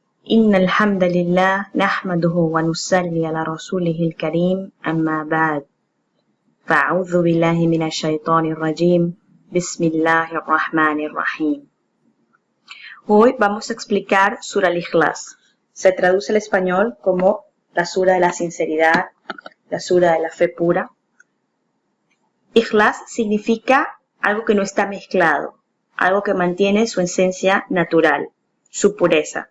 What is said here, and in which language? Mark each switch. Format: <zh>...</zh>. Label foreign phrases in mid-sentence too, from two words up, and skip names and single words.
<ar>إن الحمد لله نحمده ونصلي على رسوله الكريم أما بعد فأعوذ بالله من الشيطان الرجيم بسم الله الرحمن الرحيم.</ar> <es>Hoy vamos a explicar Sura al-Ikhlas. Se traduce al español como la Sura de la sinceridad, la Sura de la fe pura. Ikhlas significa algo que no está mezclado, algo que mantiene su esencia natural, su pureza.</es>